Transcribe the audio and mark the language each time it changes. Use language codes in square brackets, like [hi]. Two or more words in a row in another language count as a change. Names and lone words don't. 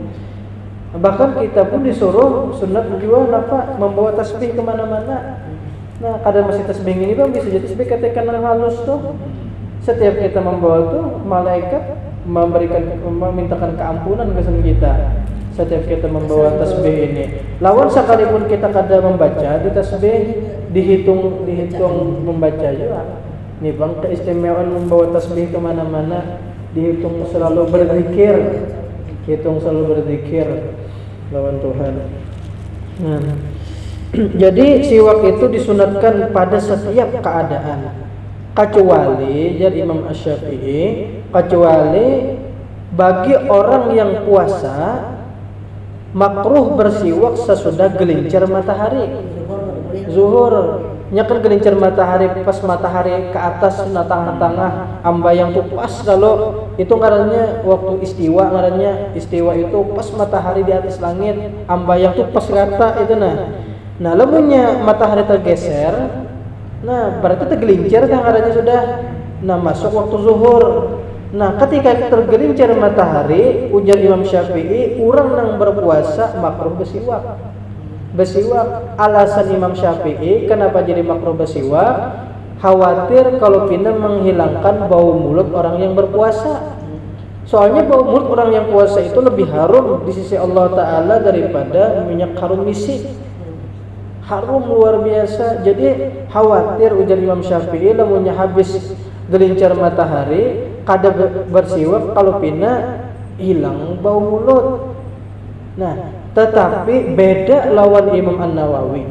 [id] Bahkan kita pun disuruh sunat juga apa membawa tasbih kemana-mana. Nah, kadang masih tasbih ini bang bisa jadi tasbih katakan halus tuh. Setiap kita membawa tuh malaikat memintakan keampunan ke kita. Setiap kita membawa tasbih ini. [bjn] Lawan sekalipun kita kada membaca di tasbih dihitung membaca juga. [id] Nih bang keistimewaan membawa tasbih kemana-mana dihitung selalu berzikir. Hitung selalu berzikir lawan Tuhan. Nah, jadi siwak itu disunatkan pada setiap keadaan. Kecuali jadi Imam Asy-Syafi'i, kecuali bagi orang yang puasa makruh bersiwak sesudah gelincir matahari. [bjn] Zuhur, nyakan gelincir matahari pas matahari ke atas na tengah-tengah ambayang tuh pas kalau itu ngarannya waktu istiwa itu pas matahari di atas langit ambayang tuh pas rata itu nah lamunnya matahari tergeser. Nah, berarti tergelincir kan ngarannya sudah. [id] Nah, masuk waktu zuhur. Nah, ketika tergelincir matahari, ujar Imam Syafi'i, orang yang berpuasa makruh bersiwak. bersiwak. Alasan Imam Syafi'i kenapa jadi makruh bersiwak, khawatir kalau pina menghilangkan bau mulut orang yang berpuasa. Soalnya bau mulut orang yang puasa itu lebih harum di sisi Allah Ta'ala daripada minyak harum misik. Harum luar biasa. [bjn] Jadi khawatir ujar Imam Syafi'i lamunnya habis gelincir matahari kada bersiwak kalau pina hilang bau mulut. [id] Nah, tetapi beda lawan Imam An-Nawawi.